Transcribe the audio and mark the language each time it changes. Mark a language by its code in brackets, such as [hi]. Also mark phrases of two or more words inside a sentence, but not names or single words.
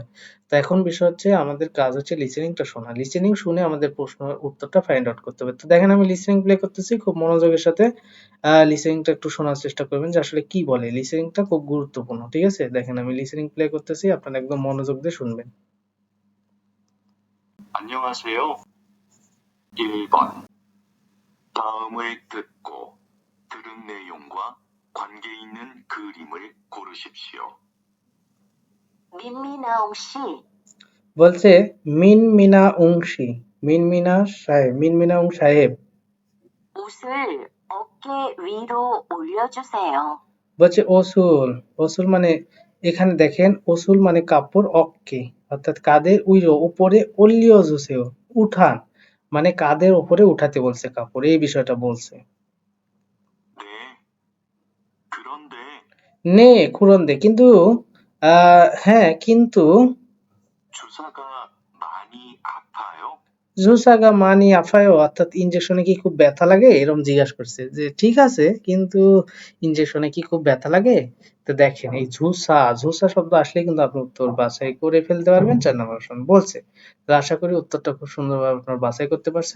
[bn] তো এখন বিষয় হচ্ছে আমাদের কাজ হচ্ছে লিসেনিংটা শোনা। লিসেনিং শুনে আমাদের প্রশ্নের উত্তরটা [en] find out [bn] করতে হবে। তো দেখেন আমি লিসেনিং প্লে করতেছি খুব মনোযোগের সাথে লিসেনিংটা একটু শোনার চেষ্টা করবেন যে আসলে কি বলে। লিসেনিংটা খুব গুরুত্বপূর্ণ। ঠিক আছে? দেখেন আমি লিসেনিং প্লে করতেছি, আপনারা একদম মনোযোগ দিয়ে শুনবেন। [ko] 안녕하세요. 1번. 다음을 듣고 들은 내용과 관계 있는 그림을 고르십시오. 민미나옹 씨, [bn] বলছে মিনমিনাউংশি, মিনমিনাউং সাহেব [ko] 옷을 어깨 위로 올려주세요. [bn] বলছে ওসুল। ওসুল মানে এখানে দেখেন ওসুল মানে কাপড়, অক্কে অর্থাৎ কাঁধের উপরে [ko] 올려 주세요 [bn] উঠান মানে কাঁধের উপরে উঠাতে বলছে কাপড়, এই বিষয়টা বলছে। [ko] 네. 그런데 네 그런데 [bn] কিন্তু হ্যাঁ কিন্তু [ko] 주사가 많이 아파요? 주사가 많이 아파요 [bn] অর্থাৎ ইনজেকশনে কি খুব ব্যথা লাগে এরকম জিজ্ঞাসা করছে যে ঠিক আছে কিন্তু ইনজেকশনে কি খুব ব্যথা লাগে। তো দেখেন এই ঝুসা শব্দ আসলে কিন্তু আপনি উত্তর বাছাই করে ফেলতে পারবেন 4 নম্বর অপশন বলছে। তো আশা করি উত্তরটা খুব সুন্দরভাবে আপনারা বাছাই করতে পারছেন।